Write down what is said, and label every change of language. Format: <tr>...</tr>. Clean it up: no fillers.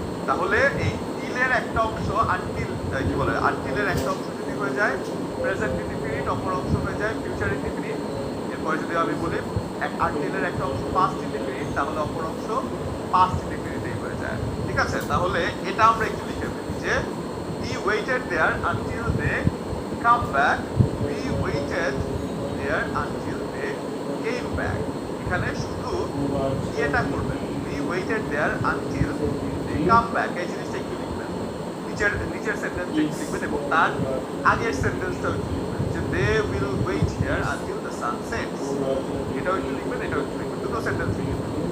<bn>তাহলে এই টিলের একটা অংশ আনটিল, কি বলে, আনটিলের একটা অংশ যদি হয়ে যায় প্রেজেন্ট ইনডিফিনিট, অপর অংশ হয়ে যায় ফিউচার ইনডিফিনিট। এরপরে যদি আমি বলি আনটিলের একটা অংশ পাস্ট ইনডিফিনিট, তাহলে অপর অংশ পাস্ট ইনডিফিনিটেই হয়ে যায়, ঠিক আছে। তাহলে এটা আমরা একটু লিখে ফেলি যে</bn> <en>we waited there until they come back, we waited there until they came back।</en> <bn>এখানে শুধু এটা করবেন,</bn> <en>we waited there until they come back,</en> <bn>এই জিনিসটা একটু লিখবেন, নিচের সেন্টেন্সটা একটু লিখবেন এবং তার আগের সেন্টেন্সটাও একটু লিখবেন যে</bn> <en>they will wait here until the sun sets,</en> <bn>এটাও একটু লিখবেন, এটাও একটু লিখবেন, দুটো সেন্টেন্স লিখবেন।</bn>